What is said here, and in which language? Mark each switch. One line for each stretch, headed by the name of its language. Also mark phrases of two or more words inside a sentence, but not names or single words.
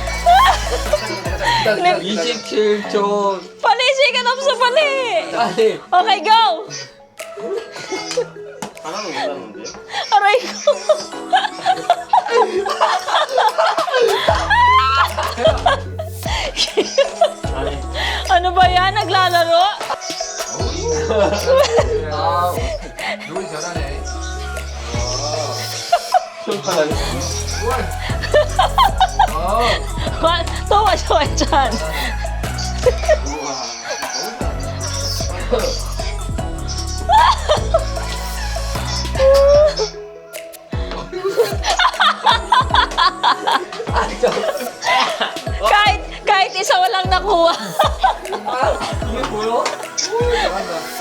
Korean: 27초. 빨리, 시간 없어, 빨리. 빨리.
English: Okay, go.
Korean: 하나도 못 봤는데?
Filipino: Aray ko. Ano ba yan? Naglalaro?
Korean: 아, 노래 잘하네.
Filipino: Tawa siya dyan. kahit isa walang nakuha.
Korean: 이게 보여? 잘한다.